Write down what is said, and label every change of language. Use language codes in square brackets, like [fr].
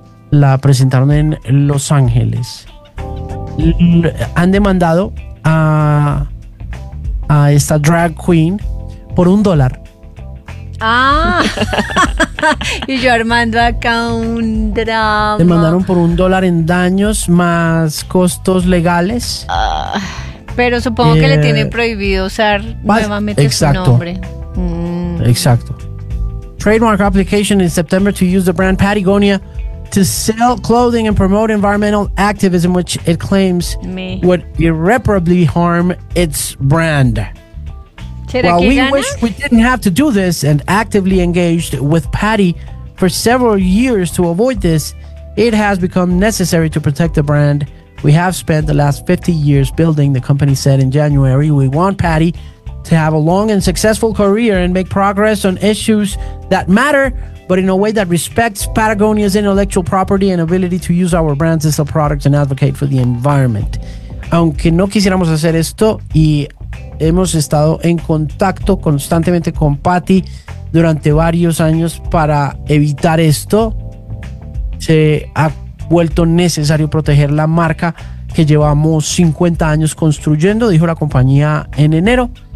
[es] La presentaron en Los Ángeles. Han demandado a esta drag queen por $1. Ah, y yo armando acá un drama. Demandaron por $1 en daños más costos legales. Pero supongo que le tienen prohibido usar nuevamente exacto, su nombre. Exacto. [en] Trademark application in September to use the brand Patagonia to sell clothing and promote environmental activism, which it claims would irreparably harm its brand. While we wish we didn't have to do this and actively engaged with Patty for several years to avoid this, it has become necessary to protect the brand. We have spent the last 50 years building, the company said in January. We want Patty to have a long and successful career and make progress on issues that matter, but in a way that respects Patagonia's intellectual property and ability to use our brands to sell products and advocate for the environment. [es] Aunque no quisiéramos hacer esto, y hemos estado en contacto constantemente con Patty durante varios años para evitar esto, se ha vuelto necesario proteger la marca que llevamos 50 años construyendo, dijo la compañía en enero.